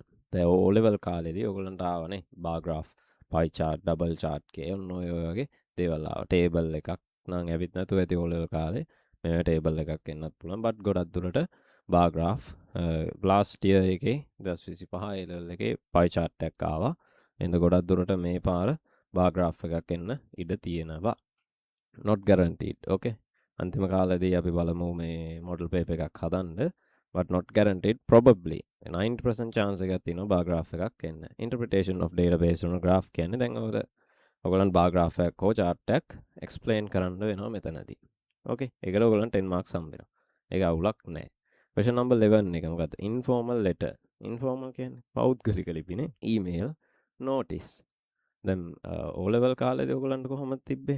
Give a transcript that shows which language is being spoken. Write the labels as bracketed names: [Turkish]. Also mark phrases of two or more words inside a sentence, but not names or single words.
[Sinhala] දැන් O level කාලේදී ඔයගොල්ලන්ට ආවනේ [English] bar graph, pie chart, double chart [Sinhala] කිය ඔන්න ඔය වගේ දේවල් ආවා. table එකක් නම් ඇවිත් නැතුව ඇති O level කාලේ මේ table එකක් එන්නත් පුළුවන්. but ගොඩක් දුරට [English] bar graph last year [Sinhala] එකේ 2025 A level එකේ [English] pie chart [Sinhala] එකක් ආවා. එඳ ගොඩක් දුරට මේ පාර [English] bar graph [Sinhala] එකක් එන්න ඉඩ තියෙනවා. [English] not guaranteed. [Sinhala] okay අන්තිම කාලේදී අපි බලමු මේ [English] model paper [Sinhala] එකක් හදන්න. [English] but not guaranteed. probably 90% chance [Sinhala] එකක් තියෙනවා [English] bar graph [Sinhala] එකක් එන්න. [English] interpretation of data based on a graph [Sinhala] කියන්නේ දැන් ඔයගොල්ලන් [English] bar graph [Sinhala] එකක් හෝ chart එකක් explain කරන්න වෙනවා මෙතනදී. okay ඒකට ඔයගොල්ලන් 10 marks හම්බෙනවා. ඒක අවුලක් නැහැ. [English] question number 11 [Sinhala] එක මොකක්ද? [English] informal letter. informal [Sinhala] කියන්නේ පෞද්ගලික ලිපිනේ. email, notice. දැන් O level කාලේදී ඔයගොල්ලන්ට කොහොමද තිබ්බේ?